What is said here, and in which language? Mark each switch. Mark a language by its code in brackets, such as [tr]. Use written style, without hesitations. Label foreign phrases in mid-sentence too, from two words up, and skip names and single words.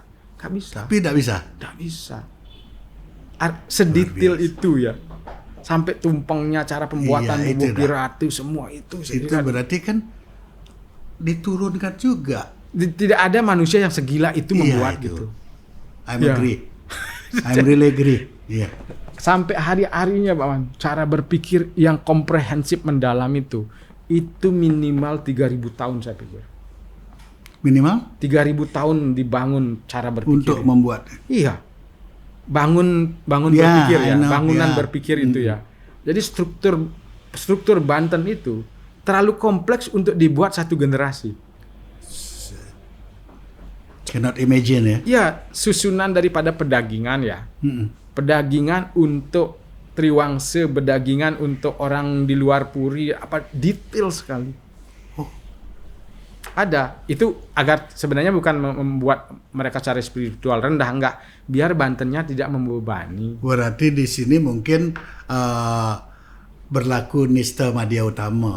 [id] Gak bisa. Tapi tidak bisa. Tidak bisa. Sedetail itu ya. Sampai tumpengnya cara pembuatan Iya, itu bubuk piratu semua itu. Itu berarti kan diturunkan juga. Tidak ada manusia yang segila itu membuat itu. gitu. [en] I'm [id] Ya. [en] agree. I'm really agree. [id] Iya. Sampai hari-harinya Pak Man, cara berpikir yang komprehensif mendalam itu minimal 3.000 tahun saya pikir. Minimal 3.000 tahun dibangun cara berpikir untuk itu. membuat. Iya. Bangun Ya, berpikir ya, [en] I know, [id] bangunan ya. berpikir itu ya. Jadi struktur Banten itu terlalu kompleks untuk dibuat satu generasi. [en] Cannot imagine ya. [id] Ya, susunan daripada pedagingan ya. Pedagingan untuk Triwangse, pedagingan untuk orang di luar Puri, detail sekali. Ada. Itu agar sebenarnya bukan membuat mereka secara spiritual rendah, enggak. Biar Bantennya tidak membebani. Berarti di sini mungkin berlaku nista madya utama.